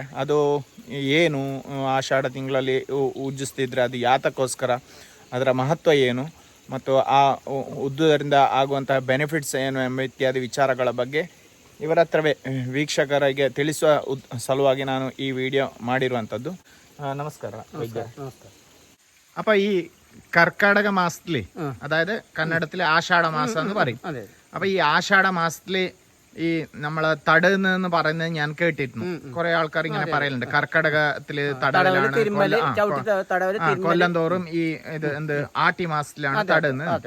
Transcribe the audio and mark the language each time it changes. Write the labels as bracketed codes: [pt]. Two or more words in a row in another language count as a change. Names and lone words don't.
[kn] ಅದು ಏನು, ಆಷಾಢ ತಿಂಗಳಲ್ಲಿ ಉಜ್ಜಿಸ್ತಿದ್ರೆ ಅದು ಯಾತಕ್ಕೋಸ್ಕರ, ಅದರ ಮಹತ್ವ ಏನು ಮತ್ತು ಆ ಉದ್ದುದರಿಂದ ಆಗುವಂತಹ ಬೆನಿಫಿಟ್ಸ್ ಏನು ಎಂಬ ಇತ್ಯಾದಿ ವಿಚಾರಗಳ ಬಗ್ಗೆ ಇವರ ಹತ್ರವೇ ವೀಕ್ಷಕರಿಗೆ ತಿಳಿಸುವ ಸಲುವಾಗಿ ನಾನು ಈ ವಿಡಿಯೋ ಮಾಡಿರುವಂಥದ್ದು. ನಮಸ್ಕಾರ ವೈದ್ಯ. [ml] നമസ്കാരം. അപ്പൊ ഈ കർക്കടക മാസത്തില്, അതായത് കന്നഡത്തില് ആഷാഢ മാസം എന്ന് പറയും. അപ്പൊ ഈ ആഷാഢ മാസത്തില് ഈ നമ്മള് തടന്ന് പറയുന്നത് ഞാൻ കേട്ടിരുന്നു. കുറെ ആൾക്കാർ ഇങ്ങനെ പറയലുണ്ട്, കർക്കടകത്തില് തടവിലാണ്, കൊല്ലം തോറും ഈ ഇത് എന്ത് ആട്ടി മാസത്തിലാണ് തടന്ന്.